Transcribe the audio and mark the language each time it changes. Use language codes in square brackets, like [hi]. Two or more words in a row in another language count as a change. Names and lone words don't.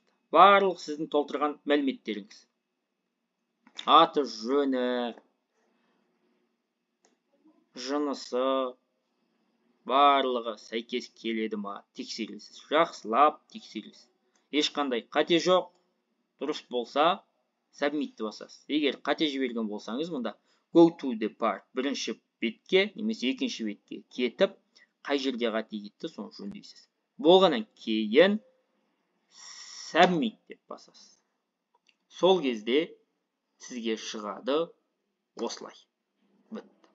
[kk] Барлық сіздің толтырған мәліметтеріңіз. Аты жөні, жынысы, барлығы сәйкес келеді ма? Тексересіз. Жақсылап тексересіз. Ешқандай қате жоқ. Дұрыс болса, submit'ті басасыз. Егер қате жіберген болсаңыз, мұнда [en] go to the part, [kk] бірінші бетке, немесе екінші бетке кетіп, қай жерде қате кетті, соны жөндейсіз. Болғаннан кейін submit деп басасыз. Сол кезде сізге шығады осылай. Бітті.